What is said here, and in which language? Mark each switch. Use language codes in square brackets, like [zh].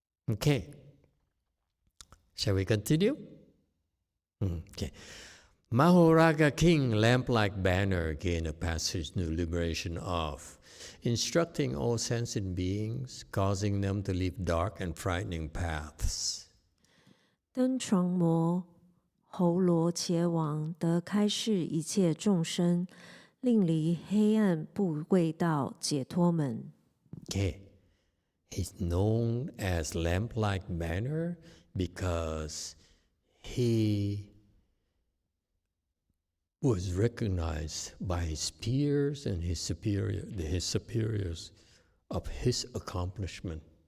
[en] Okay. Shall we continue? Okay. Mahoraga King, lamp-like banner, gain a passage to liberation of, instructing all sentient beings, causing them to leave dark and frightening paths. [zh] 灯床魔侯罗伽王得开示一切众生，令离黑暗不畏道解脱门。 [en] Okay. He's known as lamp-like banner because he was recognized by his peers and his superiors of his accomplishment.